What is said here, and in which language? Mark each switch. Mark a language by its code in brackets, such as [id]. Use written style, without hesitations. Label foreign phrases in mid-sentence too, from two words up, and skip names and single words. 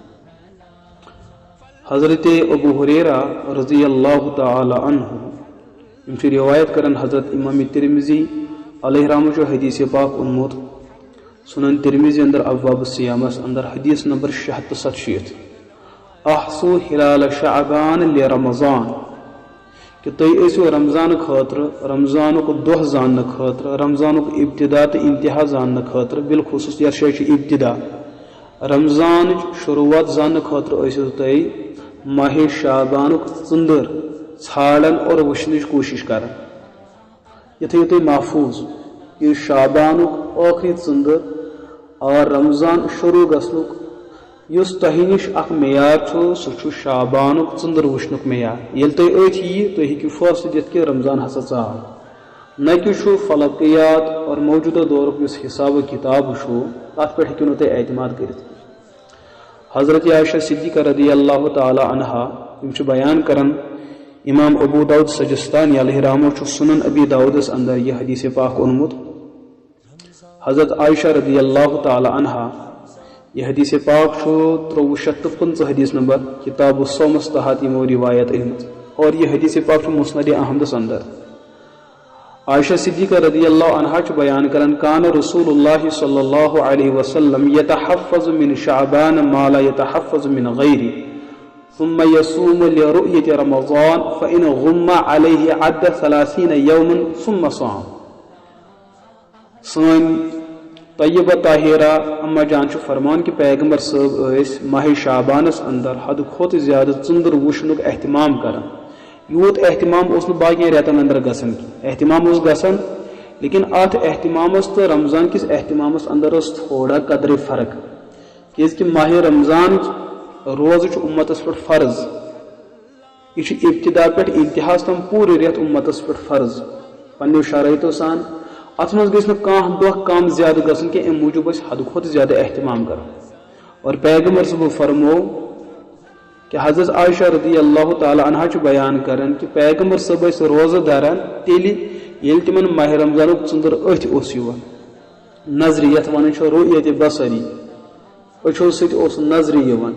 [ks] حضرت ابو ہریرہ رضی اللہ تعالی عنہ روایت کرن حضرت امام ترمذی علیہ رحمۃ حدیث پاک انمت سنن ترمذی اندر ابواب الصیامس اندر حدیث نمبر 667 [ar] احسو ہلال شعبان لرمضان [ks] کہ تھی ایسو رمضان خاطر رمضان کو دہ زان خاطر رمضان کو ابتدا تو انتہا زان خاطر بالخصوص یہ شاید ابتدا رمضان شروعات زان خاطر ایسو تھی ماہ شعبان ژندر ژھانڈن اور وچھنچ کوشش کران. یہ تھیو تھی محفوظ کہ شعبان آخری ژندر اور رمضان شروع گھنک اس تہ نش اخ معیار سہ شعبان ژندر وچھنک معیار. یل تھی ات یہ تھی ہیکو فیصلہ دت کہ رمضان ہسا ژاو، نہ کہ فلکیات اور موجودہ دورک اس حساب و کتاب تر پہ ہیکو تھی اعتماد کرت. حضرت عائشہ صدیقہ رضی اللہ تعالی عنہا بیان کرن امام ابو داود سجستانی علیہ رحمہ سنن ابی داودس اندر یہ حدیث پاک انمت. حضرت عائشہ رضی اللہ تعالی عنہا یہ حدیث پاک 350 حدیث نمبر کتاب الصومس تحت یمو روایت احمد، اور یہ حدیث پاک مسند احمدس اندر. عائشہ صدیقہ رضی اللہ عنہا بیان کرن [ar] کان رسول اللہ صلی اللہ علیہ وسلم یتحفظ من شعبان ما لا یتحفظ من غیری ثم يصوم لرؤية رمضان فإن غم عليه عد 30 يوما ثم صام. [ks] سن طیبہ طاہرہ اما جان فرمان کہ پیغمبر صاحب ماہ شعبانس اندر حد کھت زیادہ ژندر وچھنک اہتمام کران. یوت اہتمام اس باقی ریتن اندر گژھان کی اہتمام اس گژھان، لیکن ات اہتمامس تو رمضان کس اہتمامس اندر اس تھوڑا قدر فرق، کہ ماہ رمضان روز امتس پہ فرض، یہ ابتدا پہ انتہاس تم پورے ریت امتس پہ فرض پنو شرائطوں سان. ات مز گھس دہ کم زیادہ گھن کہ ام موجود حد کھت زیادہ اہتمام کر. اور پیغمبر صبح فرمو کہ حضرت عائشہ رضی اللہ تعالی عنہ بیان کرن کہ پیغمبر صبح روزہ داران تیلی یل تمن ماہ رمضان ژندر اتھ اوس یوان نظر یت ونان رؤیت بصری اچھو سۭتۍ اوس نظر یوان.